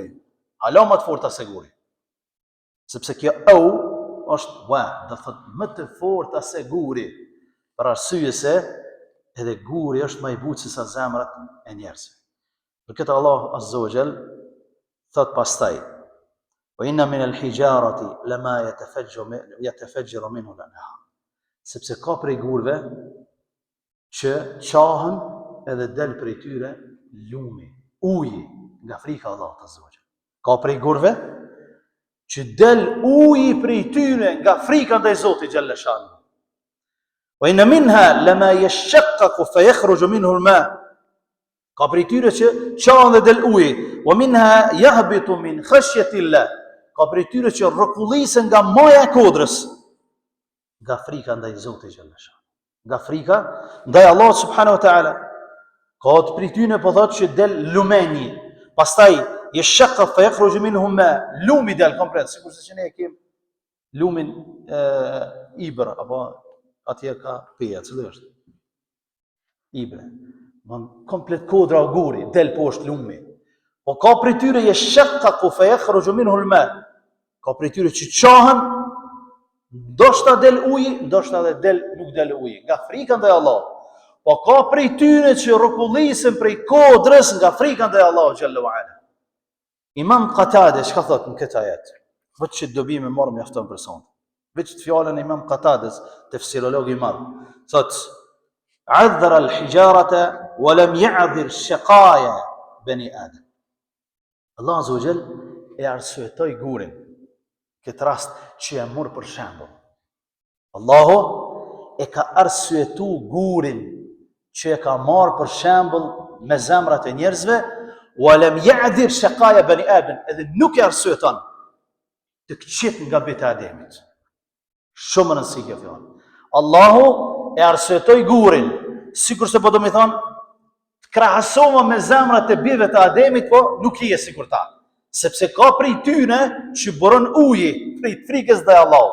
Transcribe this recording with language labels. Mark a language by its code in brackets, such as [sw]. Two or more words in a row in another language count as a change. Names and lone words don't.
[sq] Hala më të forta se guri. Sepse kjo është do thot më të forta se guri, për arsye se edhe guri është më i butë se sa zemrat e njerëzve. Për këtë Allah [ar] عز وجل [sq] thot pastaj: [ar] "وإن من الحجارة لما يتفجر منه الأنهار." [sq] Sepse ka prej gurve që qahen edhe del prej tyre lumi, uji nga frika e Allahut [ar] عز وجل. [sq] Ka prej gurve që del uji prej tyre nga frika ndaj Zotit [ar] جل شأنه. وإن منها لما يشقق فيخرج منه الماء. [sq] Ka prej tyre që qahen dhe del uji. [ar] ومنها يهبط من خشية الله. [sq] Ka prej tyre që rrokullisen nga maja e kodrës, nga frika ndaj Zotit [ar] جل شأنه. [sq] Nga frika ndaj Allah [ar] سبحانه وتعالى. [sq] Ka të prej tyre po thotë që del lumeni. [ar] Pastaj يشقق فيخرج منه ماء. [sq] Lumi del komplet, sikur se ne e kem lumin ibër apo atje ka peja, cili është? Ibre. Komplet kodra o guri, del poshtë lumi. Po ka prej tyre [ar] يشقق فيخرج منه الماء. [sq] Ka prej tyre që qahen, ndoshta del uji, ndoshta dhe nuk del uji, nga frika ndaj Allah. Po ka prej tyre që rrokullisen prej kodrës nga frika ndaj Allah [ar] جل وعلا. [sq] Imam Qatade çka thot në këtë ajet? Vetë që dobi me marr mjafton për son. Vetë fjalën e Imam Qatades, tefsirolog i madh, thot: [ar] "عذر الحجارة ولم يعذر شقايا بني آدم." [sq] Allah azza wa jall e arsyetoi gurin. Këtë rast që e mor për shembull. Allahu e ka arsyetu gurin që e ka marrë për shembull me zemrat e njerëzve, [ar] ولم يعذر شقايا بني آدم, [sq] edhe nuk e arsyeton të këqit nga bita e Ademit. Shumë në nësi kjo fjallë. Allahu e arsyetoi gurin, sikur se po do me thonë, të krahasoma me zemrat e bijve të Ademit, po nuk i e sikur ta. Sepse ka prej tyne që bëron uji, prej frikës dhe Allahu.